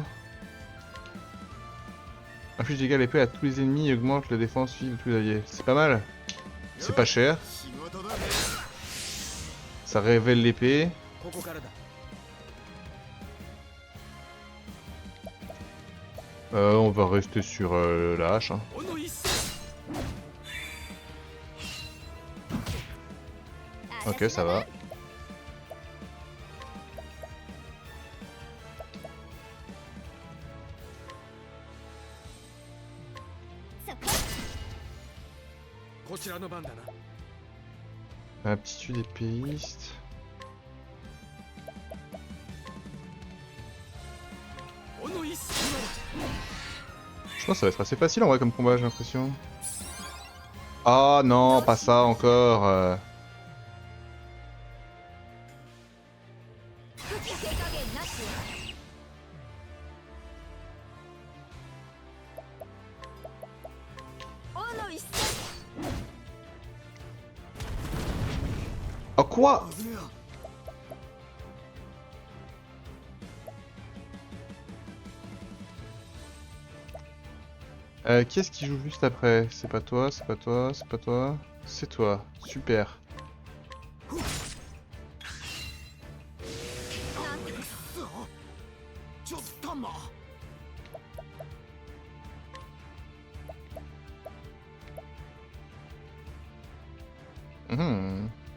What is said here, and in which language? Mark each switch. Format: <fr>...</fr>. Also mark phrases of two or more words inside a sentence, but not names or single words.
<fr>Inflige des dégâts à l'épée à tous les ennemis et augmente la défense physique de tous les alliés. C'est pas mal. C'est pas cher.</fr> <ja>仕事だね</ja> <fr>Ça révèle l'épée.</fr> <ja>ここからだ</ja> <fr>On va rester sur la hache. Hein.</fr> <ja>おのいっそ</ja> <fr>Ok, ça va. Aptitude épéiste. Je pense que ça va être assez facile en vrai comme combat, j'ai l'impression. Ah non, pas ça encore.</fr> <ja>手加減なしよ</ja> <fr>Oh quoi?</fr> <ja>危ねえや</ja> <fr>Oh Qui est-ce qui joue juste après? C'est pas toi, c'est pas toi, c'est pas toi. C'est toi. Super. Mhm.</fr>